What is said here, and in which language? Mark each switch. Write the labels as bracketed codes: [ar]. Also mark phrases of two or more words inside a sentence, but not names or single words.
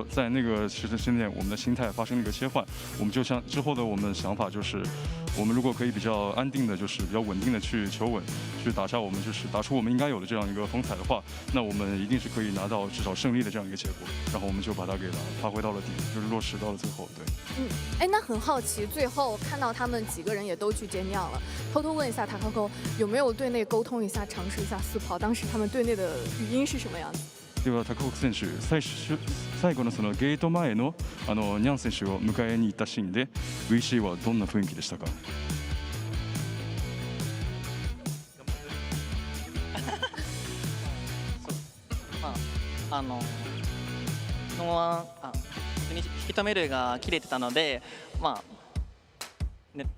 [zh] 说在那个时间点，我们的心态发生了一个切换。我们就像之后的我们的想法就是，我们如果可以比较安定的，就是比较稳定的去求稳，去打下我们就是打出我们应该有的这样一个风采的话，那我们一定是可以拿到至少胜利的这样一个结果。然后我们就把它给发挥到了底，就是落实到了最后。对。哎，那很好奇，最后看到他们几个人也都去见面了，偷偷问一下塔卡沟有没有队内沟通一下，尝试一下四跑，当时他们队内的语音是什么样子？ [ja] では高國選手、最後のそのゲート前のニャン選手を迎えに行ったシーンで VC はどんな雰囲気でしたか？そのまま引き止めるが切れてたので、ね。